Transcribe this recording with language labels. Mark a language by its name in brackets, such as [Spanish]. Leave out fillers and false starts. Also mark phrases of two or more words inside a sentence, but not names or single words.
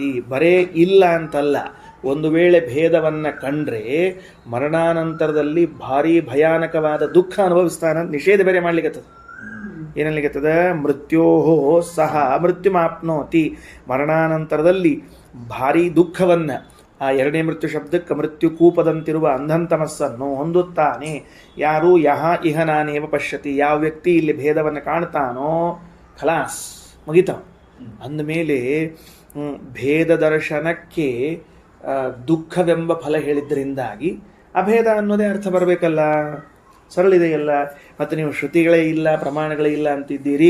[Kannada] ಬರೇ ಇಲ್ಲ ಅಂತಲ್ಲ, ಒಂದು ವೇಳೆ ಭೇದವನ್ನು ಕಂಡ್ರೆ ಮರಣಾನಂತರದಲ್ಲಿ ಭಾರಿ ಭಯಾನಕವಾದ ದುಃಖ ಅನುಭವಿಸ್ತಾನ. ನಿಷೇಧ ಬೇರೆ ಮಾಡ್ಲಿಕ್ಕತ್ತದ. ಏನಲ್ಲಿಗತ್ತದ? [Sanskrit] ಮೃತ್ಯೋಹೋ ಸಹ ಮೃತ್ಯುಮಾಪ್ನೋತಿ. [Kannada] ಮರಣಾನಂತರದಲ್ಲಿ ಭಾರಿ ದುಃಖವನ್ನು, ಆ ಎರಡನೇ ಮೃತ್ಯು ಶಬ್ದಕ್ಕೆ ಮೃತ್ಯು ಕೂಪದಂತಿರುವ ಅಂಧಂತಮಸ್ಸನ್ನು ಹೊಂದುತ್ತಾನೆ. ಯಾರು? [Sanskrit] ಯಹ ಇಹ ನಾನೇವ ಪಶ್ಯತಿ. [Kannada] ಯಾವ ವ್ಯಕ್ತಿ ಇಲ್ಲಿ ಭೇದವನ್ನು ಕಾಣ್ತಾನೋ ಖಲಾಸ್, ಮುಗಿತಾವ. ಅಂದಮೇಲೆ ಭೇದ ದರ್ಶನಕ್ಕೆ ದುಃಖವೆಂಬ ಫಲ ಹೇಳಿದ್ದರಿಂದಾಗಿ ಅಭೇದ ಅನ್ನೋದೇ ಅರ್ಥ ಬರಬೇಕಲ್ಲ. ಸರಳಿದೆಯಲ್ಲ. ಮತ್ತು ನೀವು ಶ್ರುತಿಗಳೇ ಇಲ್ಲ, ಪ್ರಮಾಣಗಳೇ ಇಲ್ಲ ಅಂತಿದ್ದೀರಿ.